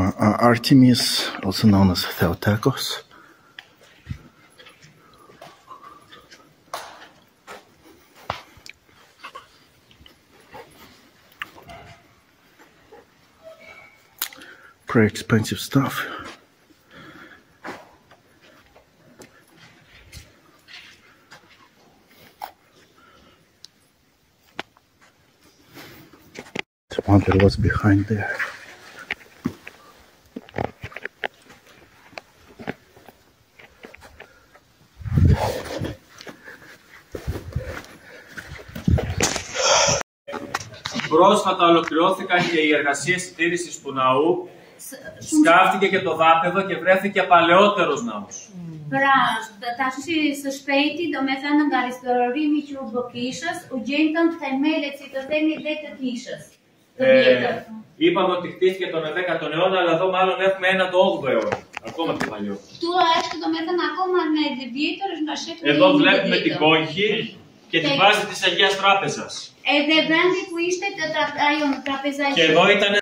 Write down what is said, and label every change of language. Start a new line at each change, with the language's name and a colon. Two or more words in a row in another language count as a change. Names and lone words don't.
English: Artemis, also known as Theotokos. Pretty expensive stuff. I wonder what's behind there.
Greek: Πρόσφατα ολοκληρώθηκαν και οι εργασίες συντήρησης του ναού. Σκάφτηκε και το δάπεδο και βρέθηκε παλαιότερος ναός.
Albanian: Pra tash së shpejti do me thënë nga restaurimi që u bë kishës, u gjendën themelet, si të themi, dhe të kishës. Të vjetër.
Greek: Είπαμε ότι χτίστηκε τον 10ο αιώνα, αλλά εδώ μάλλον έχουμε ένα το 8ο αιώνα. Ακόμα πιο παλιό.
Albanian: Του është do me thënë akoma në vjetër, është nga shekulli.
Greek: Εδώ βλέπουμε την κόγχη και τη βάση της Αγίας Τράπεζας.
Albanian: Edhe vendi ku ishte ajo trapeza.
Greek: Και εδώ ήταν